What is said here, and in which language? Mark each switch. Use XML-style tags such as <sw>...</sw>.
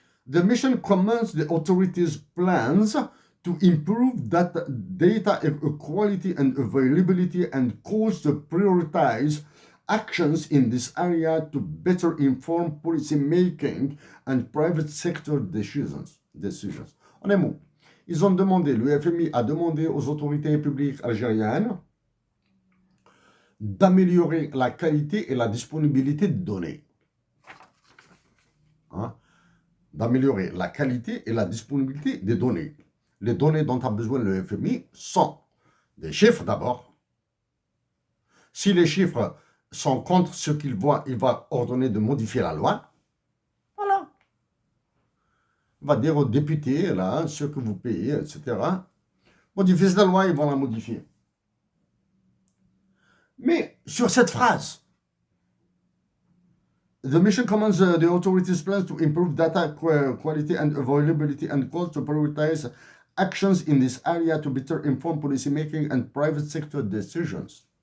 <en>The mission commends the authorities' plans to improve data quality and availability and calls to prioritize actions in this area to better inform policy making and private sector decisions.</en> <fr>En un mot, ils ont demandé, le FMI a demandé aux autorités publiques algériennes d'améliorer la qualité et la disponibilité de données. Hein? D'améliorer la qualité et la disponibilité des données. Les données dont a besoin le FMI sont des chiffres d'abord. Si les chiffres sont contre ce qu'il voit, il va ordonner de modifier la loi. Voilà. Il va dire aux députés, là, ce que vous payez, etc. Modifier cette loi, ils vont la modifier. Mais sur cette phrase,</fr> <en>the mission commands the authorities' plans to improve data quality and availability and calls to prioritize actions in this area to better inform policy making and private sector decisions.</en>